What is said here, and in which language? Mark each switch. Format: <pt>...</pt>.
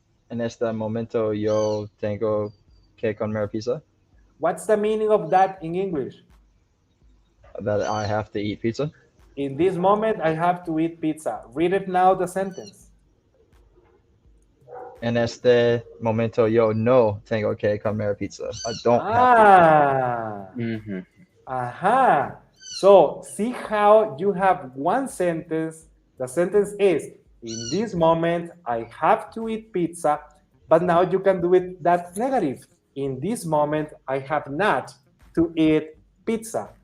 <es>En este momento yo tengo que comer pizza.</es> <en>What's the meaning of that in English? That I have to eat pizza. In this moment, I have to eat pizza. Read it now, the sentence.</en> <es>En este momento yo no tengo que comer pizza.</es> <en>I don't have to. Ah, Mm-hmm. aha. So see how you have one sentence. The sentence is, in this moment, I have to eat pizza, but now you can do it that negative. In this moment, I have not to eat pizza.</en>